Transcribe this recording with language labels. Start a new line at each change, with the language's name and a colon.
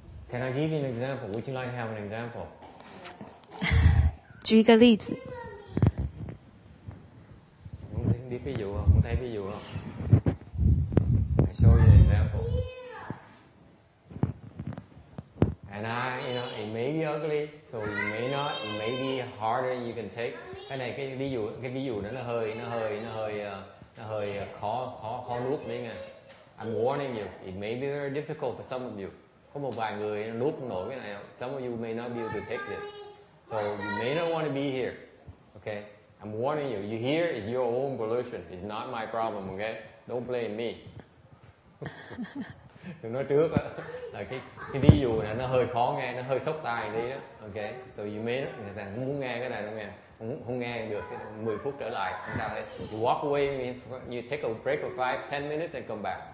English: Can I give you an example? Would you like to have an example?
Chinese: 举一个例子。
Vietnamese: Muốn biết ví dụ không? Muốn thấy ví dụ không?
English: I show you an example. And it may be ugly, so it may be harder you can take.
Vietnamese: Cái này cái ví dụ đó nó hơi khó nuốt đấy nghe.
English: I'm warning you, it may be very difficult for some of you.
Vietnamese: Có một vài người nuốt không nổi cái này.
English: Some of you may not be able to take this. So you may not want to be here. Okay? I'm warning you. You here is your own volition. It's not my problem. Okay? Don't blame me.
Vietnamese: Đừng nói trước á, là cái ví dụ này nó hơi khó nghe, nó hơi sốc tai đi đó. Okay?
English: So you may not,
Vietnamese: người ta không muốn nghe cái này đâu nghe. Không nghe được 10 phút trở lại, không sao hết.
English: You walk away, you take a break of 5-10 minutes and come back.